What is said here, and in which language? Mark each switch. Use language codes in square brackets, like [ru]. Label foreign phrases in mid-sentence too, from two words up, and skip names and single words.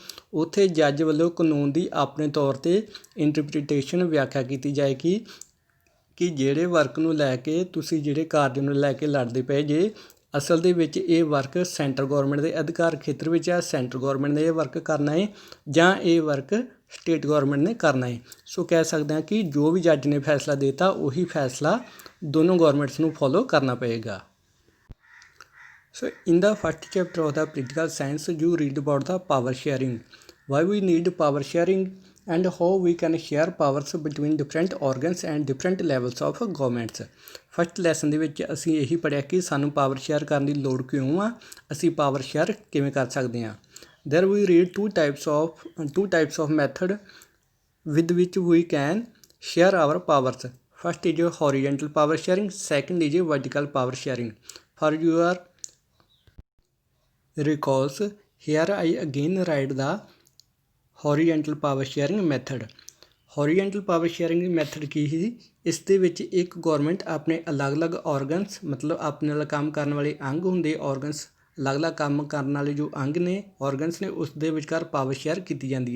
[pa] ਉੱਥੇ ਜੱਜ ਵੱਲੋਂ ਕਾਨੂੰਨ ਦੀ ਆਪਣੇ ਤੌਰ 'ਤੇ ਇੰਟਰਪ੍ਰੀਟੇਸ਼ਨ ਵਿਆਖਿਆ ਕੀਤੀ ਜਾਏਗੀ ਕਿ ਜਿਹੜੇ ਵਰਕ ਨੂੰ ਲੈ ਕੇ ਤੁਸੀਂ ਜਿਹੜੇ ਕਾਰਜ ਨੂੰ ਲੈ ਕੇ ਲੜਦੇ ਪਏ ਜੇ, ਅਸਲ ਦੇ ਵਿੱਚ ਇਹ ਵਰਕ [en] centre government [pa] ਦੇ ਅਧਿਕਾਰ ਖੇਤਰ ਵਿੱਚ ਆ, [en] centre government [pa] ਨੇ ਇਹ ਵਰਕ ਕਰਨਾ ਹੈ ਜਾਂ ਇਹ ਵਰਕ [en] state government [pa] ਨੇ ਕਰਨਾ ਹੈ। ਸੋ ਕਹਿ ਸਕਦੇ ਹਾਂ ਕਿ ਜੋ ਵੀ ਜੱਜ ਨੇ ਫੈਸਲਾ ਦਿੱਤਾ ਉਹੀ ਫੈਸਲਾ ਦੋਨੋਂ ਗੌਰਮੈਂਟਸ ਨੂੰ ਫੋਲੋ ਕਰਨਾ ਪਏਗਾ। [en] so in the first chapter of the political science you read about the power sharing, why we need power sharing and how we can share powers between different organs and different levels of governments। first lesson [pa] ਦੇ ਵਿੱਚ ਅਸੀਂ ਇਹੀ ਪੜ੍ਹਿਆ ਕਿ ਸਾਨੂੰ [en] power share [pa] ਕਰਨ ਦੀ ਲੋੜ ਕਿਉਂ ਆ, ਅਸੀਂ [en] power share [pa] ਕਿਵੇਂ ਕਰ ਸਕਦੇ ਹਾਂ। [en] There we read two types of method with which we can share our powers। First is horizontal power sharing, second is vertical power sharing। For your recalls, here I again write the horizontal power sharing method. horizontal power sharing method [pa] ਕੀ ਸੀ? ਇਸ ਦੇ ਵਿੱਚ ਇੱਕ ਗੌਰਮੈਂਟ ਆਪਣੇ ਅਲੱਗ-ਅਲੱਗ ਔਰਗਨਸ, ਮਤਲਬ ਆਪਣੇ ਨਾਲ ਕੰਮ ਕਰਨ ਵਾਲੇ ਅੰਗ ਹੁੰਦੇ, ਔਰਗਨਸ ਅਲੱਗ-ਅਲੱਗ ਕੰਮ ਕਰਨ ਵਾਲੇ ਜੋ ਅੰਗ ਨੇ, ਔਰਗਨਸ ਨੇ, ਉਸ ਦੇ ਵਿਚਕਾਰ [en] power share [pa] ਕੀਤੀ ਜਾਂਦੀ ਹੈ।